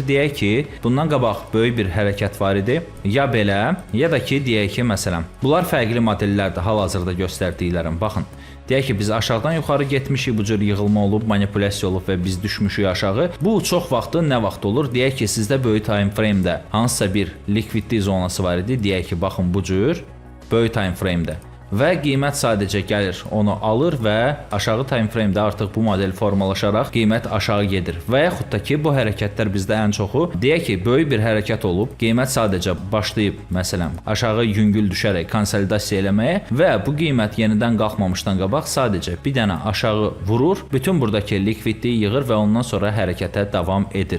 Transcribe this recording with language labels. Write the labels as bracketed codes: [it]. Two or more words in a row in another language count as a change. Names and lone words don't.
[az] Deyək ki, bundan qabaq böyük bir hərəkət var idi. Ya belə, ya da ki, deyək ki, məsələn, bunlar fərqli modellərdə hal-hazırda göstərdiklərim. Baxın, deyək ki, biz aşağıdan yuxarı getmişik, bu cür yığılma olub, manipulyasiya olub və biz düşmüşük aşağı. Bu çox vaxtı nə vaxt olur? Deyək ki, sizdə böyük [en] time frame-də [az] hansısa bir likvidlik zonası var idi. Deyək ki, baxın, bu cür böyük [en] time frame-də. [az] Və qiymət sadəcə gəlir, onu alır və aşağı [en] time frame-də [az] artıq bu model formalaşaraq qiymət aşağı gedir. Və yaxud da ki, bu hərəkətlər bizdə ən çoxu, deyək ki, böyük bir hərəkət olub, qiymət sadəcə başlayıb, məsələn, aşağı yüngül düşərək konsolidasiya eləməyə və bu qiymət yenidən qalxmamışdan qabaq sadəcə bir dənə aşağı vurur, bütün buradakı likvidliyi yığır və ondan sonra hərəkətə davam edir.